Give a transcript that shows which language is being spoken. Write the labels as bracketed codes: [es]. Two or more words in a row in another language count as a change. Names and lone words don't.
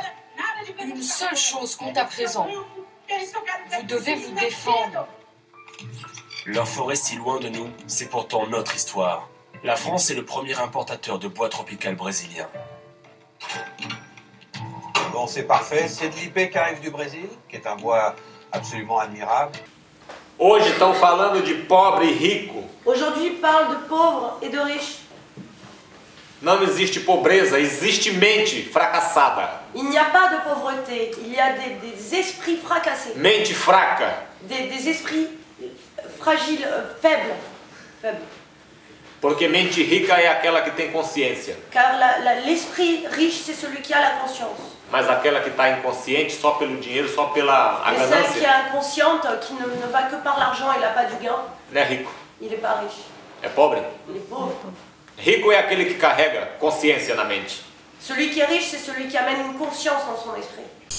[fr] Une seule chose compte à présent. Vous devez vous défendre. Leur forêt si loin de nous, c'est pourtant notre histoire. La France est le premier importateur de bois tropical brésilien. Bon, c'est parfait. C'est de l'ipé qui arrive du Brésil, qui est un bois absolument admirable. [pt] Hoje estão falando de pobre e rico. [fr] Aujourd'hui, ils parlent de pauvres et de riches. [pt] Não existe pobreza, existe mente fracassada. [fr] Il n'y a pas de pauvreté, il y a des esprits fracassés. [pt] Mente fraca. [fr] Des esprits fragiles, faibles. [pt] Porque mente rica é aquela que tem consciência. [fr] Car l'esprit riche, c'est celui qui a la conscience. [pt] Mas aquela que está inconsciente só pelo dinheiro, só pela [fr] Mais [pt] ganância. [fr] celle qui est inconsciente, qui ne va que par l'argent, il n'a pas du gain. [pt] Não é rico, [fr] Il n'est pas riche. [pt] é pobre. [fr] Il est pauvre. [pt] Rico é aquele que carrega consciência na mente. [fr] Celui qui est riche, c'est celui qui amène une conscience dans son esprit.